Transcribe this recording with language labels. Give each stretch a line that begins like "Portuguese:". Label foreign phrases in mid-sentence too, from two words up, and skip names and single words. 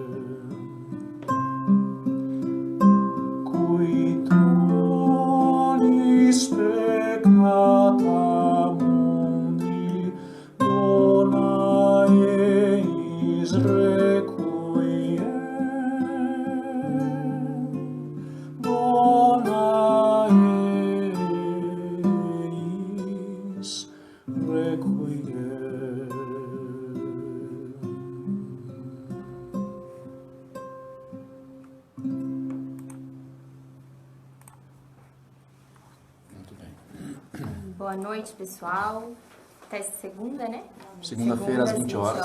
Latin: qui nollis peccata mundi dona eis requiem, dona eis requiem.
Portuguese: Muito bem. Boa noite, pessoal. Até segunda, né? Segunda-feira, às 20 horas.